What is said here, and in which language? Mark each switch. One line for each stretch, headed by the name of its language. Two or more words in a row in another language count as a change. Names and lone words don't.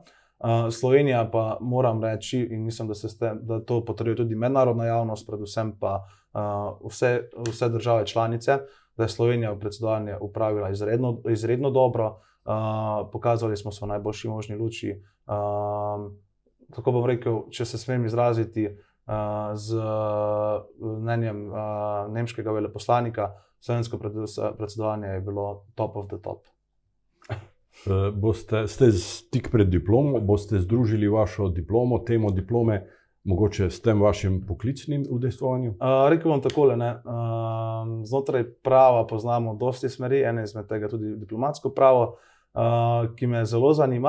Slovenian: Slovenija pa moram reči, in mislim, da to potrjuje tudi mednarodna javnost, predvsem pa vse države članice, da je Slovenija v predsedovanje upravila izredno dobro. Pokazali smo se v najboljši možni luči. Tako bom rekel, če se smem izraziti z mnenjem nemškega veleposlanika, slovensko predsedovanje je bilo
English: top of the top.
Slovenian: Ste tik pred diplomo, boste združili vašo diplomo, temo diplome, mogoče s tem vašim poklicnim udejstvovanjem? Rekel bom takole, znotraj prava poznamo dosti smeri, ena izmed tega tudi diplomatsko pravo, ki me zelo zanima.